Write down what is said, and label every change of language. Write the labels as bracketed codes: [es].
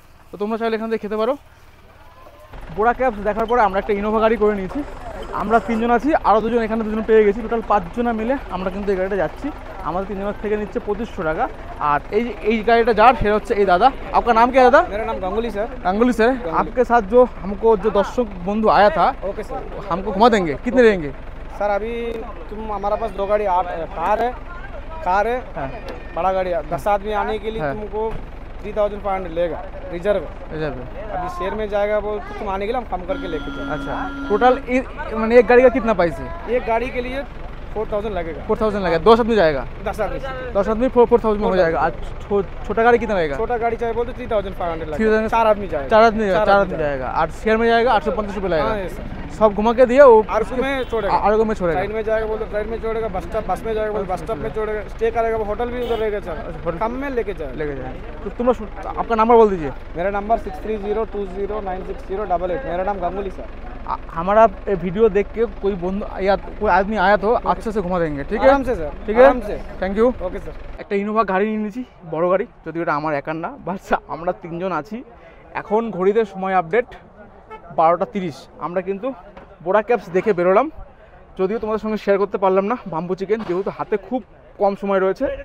[bn] তো তোমরা চাইলে এখান থেকে খেতে পারো। বুড়া ক্যাপস দেখার পরে আমরা একটা ইনোভা গাড়ি করে নিয়েছি। আমরা 3 জন আছি, আরও 2 জন এখানে 2 জন পেয়ে গেছি, টোটাল 5 জনা মিলে আমরা কিন্তু এই গাড়িটা যাচ্ছি। আমাদের 3 জনের থেকে নিচ্ছে 2500 টাকা। আর এই গাড়িটা যার সেটা হচ্ছে এই दादा। [hi] आपका नाम क्या है दादा? मेरा नाम गांगुली सर। गांगुली सर, आपके साथ जो हमको जो दर्शक बंधु आया था, ओके सर। हमको घुमा देंगे, कितने रहेंगे? सर अभी तुम हमारा पास 2 गाड़ी कार है, कार है हाँ। बड़ा गाड़ी है। 10 आदमी आने के लिए हाँ। तुमको 3500 लेगा रिजर्व। रिजर्व है। अभी शेयर में जाएगा बोल तो तुम आने के लिए हम कम करके लेके जाएंगे। अच्छा टोटल मैंने एक गाड़ी का कितना प्राइस है? एक गाड़ी के लिए 4000 लगेगा। 4000 लगेगा, 10 आदमी जाएगा? 10 आदमी। 10 आदमी 4000 में हो जाएगा। और छोटा गाड़ी कितना लगेगा? छोटा गाड़ी चाहिए बोल तो 3500 लगेगा। 3000 4 आदमी जाएगा। 4 आदमी जाएगा। और शेयर में जाएगा 850 रुपये हाँ, लगेगा। [en] yes, sir। [hi] सब घुमा के दिया वो आरगो में छोड़ेगा। आरगो में छोड़ेगा। ट्रेन में जाएगा बोल तो ट्रेन में छोड़ेगा, बस में जाएगा बोल बस स्टॉप में छोड़ेगा, स्टे करेगा वो होटल भी उधर रहेगा। होटल- कम में लेके जाएगा। लेके जाए। तो तुम आपका नंबर बोल दीजिए। मेरा नंबर 6302096088। मेरा नाम गांगुली सर। हमारा वीडियो देख के कोई बंधु या कोई आदमी आया तो अच्छे से घुमा देंगे, ठीक है? आराम से सर, [bn] ঠিক আছে, [hi] आराम से। [en] Thank you. [hi] Okay sir. [bn] একটা ইনোভা গাড়ি নিয়ে নিয়েছি, বড় গাড়ি, যদিও এটা আমার একার না, বাস আমরা 3 জন আছি। এখন ঘড়িতে সময় আপডেট 12:30। আমরা কিন্তু বোরা ক্যাপস দেখে বেরোলাম, যদিও তোমাদের সঙ্গে শেয়ার করতে পারলাম না বাম্বু চিকেন, যেহেতু হাতে খুব কম সময় রয়েছে।